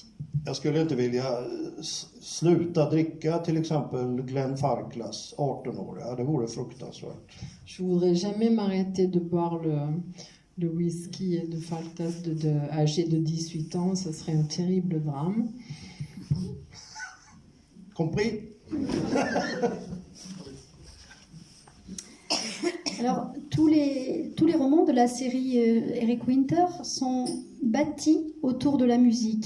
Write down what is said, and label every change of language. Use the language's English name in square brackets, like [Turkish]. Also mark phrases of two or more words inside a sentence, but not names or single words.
[Swedish] Jag skulle inte vilja sluta dricka till exempel Glenn Farklas 18-åriga, det vore fruktansvärt. [French] Je voudrais jamais m'arrêter de boire le whisky de Farklas âgé de 18 ans, ça serait un terrible drame. Compris? Alors, tous les romans de la série Eric Winter sont bâtis autour de la musique.